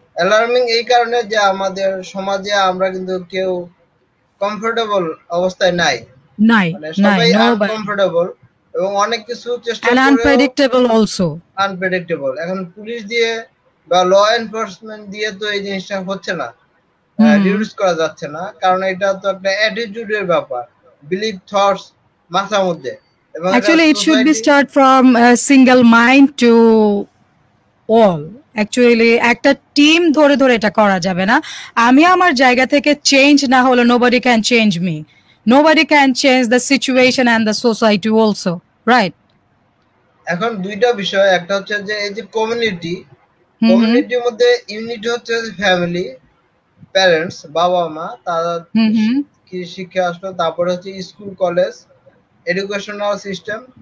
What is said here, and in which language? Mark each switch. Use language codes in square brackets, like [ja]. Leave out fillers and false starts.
[bn] Alarming এই কারণে যে আমাদের সমাজে আমরা কিন্তু কেউ কমফোর্টেবল অবস্থায় নাই, মানে সবাই আনকমফোর্টেবল। এবং অনেক কিছু চেষ্টা [en] And [bn] করেও [en] unpredictable also. Unpredictable. [bn] এখন পুলিশ দিয়ে বা ল এনফোর্সমেন্ট দিয়ে তো এই জিনিসটা হচ্ছে না, রিডিউস করা যাচ্ছে না, কারণ এটা তো একটা অ্যাটিটিউডের ব্যাপার, বিলিভ থটস মাথার মধ্যে। এবং [en] Actually, it should be start from a single mind to all. [bn] Actually, একটা টিম ধরে ধরে এটা করা যাবে না। আমি আমার জায়গা থেকে চেঞ্জ না হলে [en] nobody can change me. Nobody can change the situation and the society also. Right? [bn] এখন দুইটা বিষয়, একটা হচ্ছে যে এই যে কমিউনিটির মধ্যে ইউনিট হচ্ছে ফ্যামিলি, প্যারেন্টস, বাবা মা, তারা কি শিক্ষা আসলো, তারপরে হচ্ছে স্কুল কলেজ, এডুকেশনাল সিস্টেম।